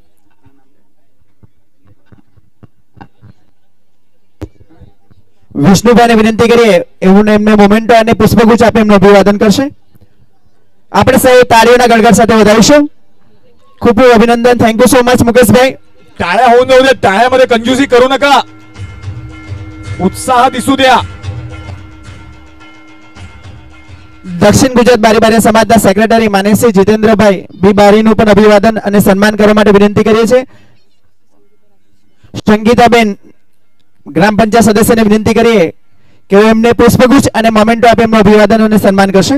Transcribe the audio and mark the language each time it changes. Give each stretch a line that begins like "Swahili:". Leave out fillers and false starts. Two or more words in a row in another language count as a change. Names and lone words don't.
Gujarati: વિષ્ણુભાઈને વિનંતી કરીએ એવું એમને મોમેન્ટો અને પુષ્પગુચ્છ આપી એમનું અભિવાદન કરશે. આપણે સૌ તાળીઓના ગણગણ સાથે વધાવીશું.
Marathi: खूप खूप अभिनंदन.
English: thank you so much
Marathi: मुकेशभाई. टाळ्या होऊन जाऊ द्या. टाळ्यामध्ये कंजूसी करू नका. उत्साह दिसू द्या.
Gujarati: દક્ષિણ ગુજરાત બારી બારી સમાજના સેક્રેટરી માનનીય શ્રી જીતેન્દ્રભાઈ બી બારીનું પણ અભિવાદન અને સન્માન કરવા માટે વિનંતી કરીએ છીએ. સંગીતાબેન ગ્રામ પંચાયત સદસ્યને વિનંતી કરીએ કે એમને પુષ્પગુચ્છ અને મોમેન્ટો આપી એમનું અભિવાદન અને સન્માન કરશે.